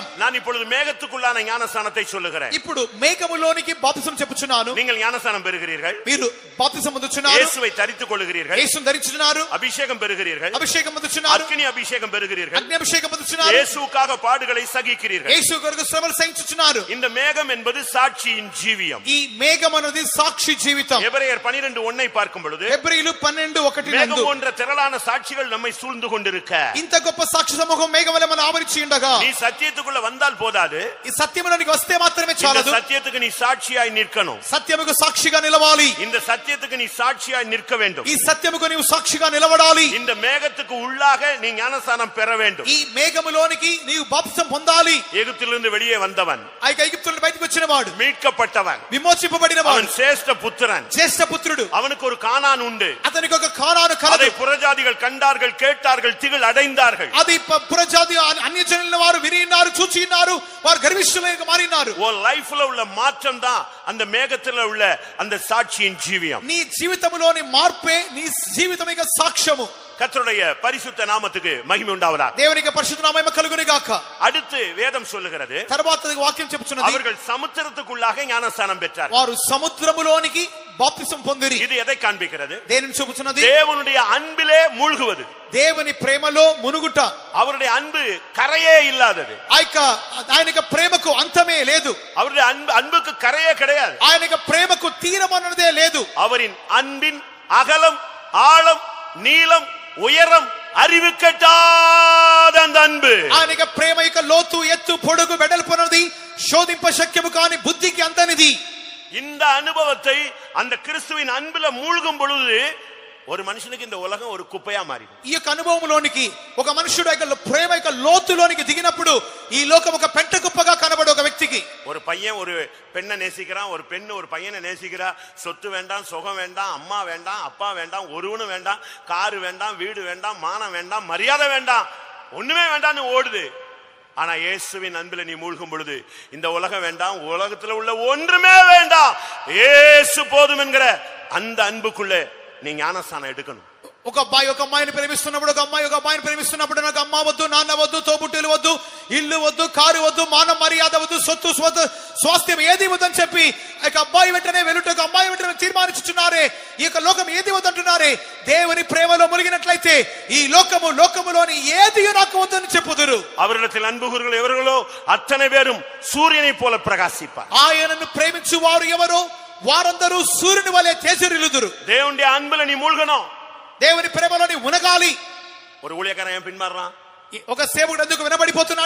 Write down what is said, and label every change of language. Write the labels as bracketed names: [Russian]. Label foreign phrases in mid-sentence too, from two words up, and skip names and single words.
[Tamil] நான் இப்பொழுது மேகத்துக்குள்ளான ஞானஸ்நானத்தை சொல்லுகிறேன். [Telugu] ఇప్పుడు మేఘములోనికి బాప్తిసం చెప్పుచున్నాను. [Tamil] நீங்கள் ஞானஸ்நானம் பெறுகிறீர்கள், [Telugu] మీరు బాప్తిసం పొందుచున్నారు, [Tamil] இயேசுவை தரித்துக் கொள்ளுகிறீர்கள், [Telugu] యేసును ధరించుచున్నారు, [Tamil] அபிஷேகம் பெறுகிறீர்கள், [Telugu] అభిషేకం పొందుచున్నారు, [Tamil] அக்னி அபிஷேகம் பெறுகிறீர்கள், [Telugu] అగ్ని అభిషేకం పొందుచున్నారు, [Tamil] இயேசுவுக்காக பாடுகளை சகிக்கிறீர்கள். [Telugu] యేసు కొరకు శ్రమలు సహించుచున్నారు. [Tamil] இந்த மேகம் என்பது சாட்சியின் ஜீவியம். [Telugu] ఈ మేఘం అనేది సాక్షి జీవితం. [Tamil] எபிரேயர் 12:1 பார்க்கும் பொழுது, [Telugu] హెబ్రీయులు 12:1 [Tamil] மேகம் [Telugu] నందు [Tamil] போன்ற திரளான சாட்சிகள் நம்மை சூழ்ந்து கொண்டிருக்க, [Telugu] ఇంత గొప్ప సాక్షి సమూహం మేఘం వలె మన ఆవరించి ఉండగా, [Tamil] நீ சத்தியத்துக்குள்ள வந்தால் போதாது, [Telugu] ఈ సత్యములోనికి వస్తే మాత్రమే [Tamil] இந்த [Telugu] చాలదు, [Tamil] சத்தியத்துக்கு நீ சாட்சியாய் நிற்கணும். [Telugu] సత్యముకు సాక్షిగా నిలవాలి. [Tamil] இந்த சத்தியத்துக்கு நீ சாட்சியாய் நிற்க வேண்டும். [Telugu] ఈ సత్యముకు నీవు సాక్షిగా నిలబడాలి. [Tamil] இந்த மேகத்துக்கு உள்ளாக நீ ஞானஸ்நானம் பெற வேண்டும். [Telugu] ఈ మేఘములోనికి నీవు బాప్తిసం పొందాలి. [Tamil] எகிப்திலிருந்து வெளியே வந்தவன், [Telugu] ఐగుప్తు నుండి బయటికి వచ్చిన వాడు, [Tamil] மீட்கப்பட்டவன், [Telugu] విమోచింపబడిన వాడు, [Tamil] அவன் சேஷ்ட புத்திரன், [Telugu] జ్యేష్ఠ పుత్రుడు, [Tamil] அவனுக்கு ஒரு கானான் உண்டு. [Telugu] అతనికి ఒక కానాను కలదు. [Tamil] அதை புறஜாதிகள் கண்டார்கள், கேட்டார்கள், திகில் அடைந்தார்கள். [Telugu] అది పురజాతి అన్యజనుల వారు వినిన్నారు, చూచి ఉన్నారు, వారు గర్విష్ఠులుగా మారినారు. [Tamil] உன் லைஃப்ல உள்ள மாற்றம் தான் அந்த மேகத்துல உள்ள அந்த சாட்சியின் ஜீவியம். [Telugu] నీ జీవితంలోని మార్పే నీ జీవితం యొక్క సాక్ష్యము. [Tamil] கர்த்தருடைய பரிசுத்த நாமத்துக்கு மகிமை உண்டாவதாக. [Telugu] దేవునికి పరిశుద్ధ నామము కలుగును గాక. [Tamil] அடுத்து வேதம் சொல்லுகிறது, [Telugu] తర్వాత వాక్యం చెప్పుచున్నది, [Tamil] அவர்கள் சமுத்திரத்துக்குள்ளாக ஞானஸ்நானம் பெற்றார்கள். [Telugu] వారు సముద్రములోనికి బాప్తిసం పొందిరి. [Tamil] இது ఎதை కాண்பிக்கிறது? [Telugu] దేనిని చూపుచున్నది? [Tamil] தேவனுடைய அன்பிலே மூழ்குவது, [Telugu] దేవుని ప్రేమలో మునుగుట. [Tamil] அவருடைய அன்பு கரையே இல்லாதது. [Telugu] ఆయన యొక్క ప్రేమకు అంతమే లేదు. [Tamil] அவருடைய அன்புக்கு கரையே கிடையாது. [Telugu] ఆయన యొక్క ప్రేమకు తీరం అన్నదే లేదు. [Tamil] அவரின் அன்பின் அகலம், ஆழம், நீளம், உயரம், அறிவு கட்டாத அந்த அன்பு. [Telugu] ఆయన యొక్క ప్రేమ యొక్క లోతు, ఎత్తు, పొడుగు, వెడల్పునది శోధింప శక్యము కాని బుద్ధికి అందనిది. [Tamil] இந்த அனுபவத்தை அந்த கிறிஸ்துவின் அன்புல மூழ்கும் பொழுது ஒரு மனுஷனுக்கு இந்த உலகம் ஒரு குப்பையா மாறிடும். [Telugu] ఈ యొక్క అనుభవంలోనికి ఒక మనుషుడు యొక్క ప్రేమ యొక్క లోతులోనికి దిగినప్పుడు ఈ లోకం ఒక పెంట కుప్పగా కనబడే ఒక వ్యక్తికి, [Tamil] ஒரு பையன் ஒரு பெண்ணை நேசிக்கிறான், ஒரு பெண்ணு ஒரு பையனை நேசிக்கிறா. சொத்து வேண்டாம், சுகம் வேண்டாம், அம்மா வேண்டாம், அப்பா வேண்டாம், ஒருவனும் வேண்டாம், காரு வேண்டாம், வீடு வேண்டாம், மானம் வேண்டாம், மரியாதை வேண்டாம், ஒண்ணுமே வேண்டாம்னு ஓடுது. ஆனா இயேசுவின் அன்பில நீ மூழ்கும் பொழுது இந்த உலகம் வேண்டாம், உலகத்துல உள்ள ஒன்றுமே வேண்டாம், இயேசு போதும் என்கிற அந்த அன்புக்குள்ள நீ ஞானஸ்நானம் எடுக்கணும். [Telugu] ఒక అబ్బాయి ఒక అమ్మాయిని ప్రేమిస్తున్నప్పుడు, ఒక అమ్మాయి ఒక అబ్బాయిని ప్రేమిస్తున్నప్పుడు, నాకు అమ్మ వద్దు, నాన్న వద్దు, తోబుట్టులు వద్దు, ఇల్లు వద్దు, కారు వద్దు, మానం మర్యాద వద్దు, సొత్తు స్వాస్థ్యం ఏది వద్దని చెప్పి ఆ అబ్బాయి వెంటనే వెలుటకు అమ్మాయి వెంటనే తీర్మానించుచున్నారే, ఈ యొక్క లోకం ఏది వద్దంటున్నారే. దేవుని ప్రేమలో మునిగినట్లయితే ఈ లోకములోని ఏది నాకు వద్దని చెప్పుదురు. [Tamil] அவரிடத்தில் அன்பு கூறுகள் எவர்களோ அத்தனை பேரும் சூரியனை போல பிரகாசிப்பார். [Telugu] ఆయనను ప్రేమించు వారు ఎవరో వారందరూ సూర్యుని వలె తేజరిల్లుదురు. [Tamil] தேவனுடைய அன்புல நீ மூழ்கணும். [Telugu] దేవుని ప్రేమలోని మునగాలి. [Tamil] ஒரு ஊழியக்காரன் ஏன் பின்மாறான்? [Telugu] ఒక సేవకుడు ఎందుకు వెనబడిపోతున్నాడు?